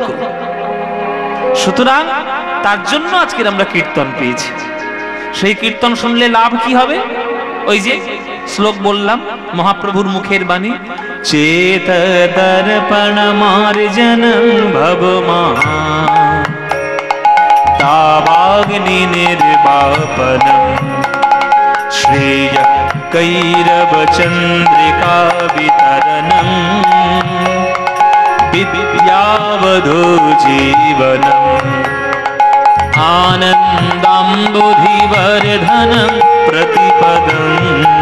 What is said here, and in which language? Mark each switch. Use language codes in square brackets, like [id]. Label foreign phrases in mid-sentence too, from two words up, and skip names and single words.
[bn] সুতরাং তার জন্য আজকের আমরা কীর্তন পেয়েছি। সেই কীর্তন শুনলে লাভ কি হবে? ওই যে শ্লোক বললাম, মহাপ্রভুর মুখের বাণী, [sa] চেত দর্পণ মার্জনং ভবমা তাবা भवाग्नि निर्वापनम् श्रेयः कैरवचन्द्रिका वितरणम् विद्यावधू जीवनम् आनन्दाम्बुधिवर्धनं प्रतिपदम्